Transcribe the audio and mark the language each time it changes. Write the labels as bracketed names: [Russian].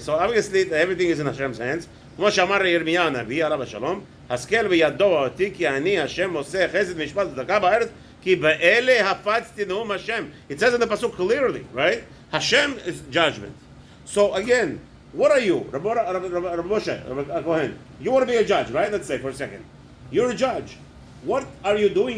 [English] So obviously everything is in Hashem's hands. [Hebrew] כמו שאמר ירמיה הנביא עליו השלום, השכל בידו אותי כי אני השם עושה חסד משפט וצדקה בארץ כי באלה הפצתי נאום השם. [English] It says in the pasuk clearly, right? Hashem is judgment. So again, what are you? Rabbi Moshe, Rabbi Kohen, you want to be a judge, right? Let's say for a second. You're a judge. What are you doing?